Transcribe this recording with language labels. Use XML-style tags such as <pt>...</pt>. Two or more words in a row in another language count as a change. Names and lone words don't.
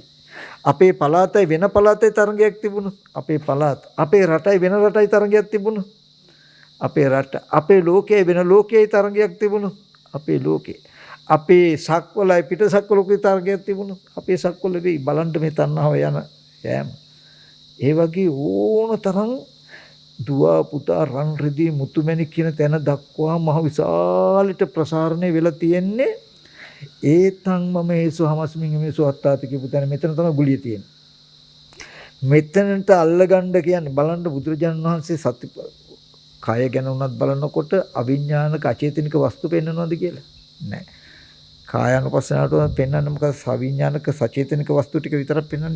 <si>අපේ පළාතයි වෙන පළාතයි තරංගයක් තිබුණොත් අපේ පළාත, අපේ රටයි වෙන රටයි තරංගයක් තිබුණොත් අපේ රට, අපේ ලෝකයේ වෙන ලෝකයේ තරංගයක් තිබුණොත් අපේ ලෝකේ, අපේ සක්වලයි පිට සක්වලකේ තරංගයක් තිබුණොත් අපේ සක්වල වෙයි. බලන්න මේ තණ්හාව යන යෑම. ඒ වගේ ඕන තරම් දුව පුතා රන් රිදී මුතුමැණික් කියන තැන දක්වා මහ විශාලට ප්‍රසාරණය වෙලා තියෙන්නේ.</si> <pi>ඒතං මම හේසු හමස්මින් මේසු අත්තාති</pi> <si>කියපු තැන මෙතන තමයි ගුලිය තියෙන්නේ. මෙතනට අල්ලගන්න කියන්නේ බලන්න බුදුරජාණන් වහන්සේ සත්‍ය කය ගැන උනත් බලනකොට අවිඥානික අචේතනික වස්තු පෙන්වනවද කියලා නෑ. කායानुපස්සනාවට පෙන්වන්නේ මොකද? සවිඥානික සචේතනික වස්තු ටික විතරක් පෙන්වන්නේ.</si>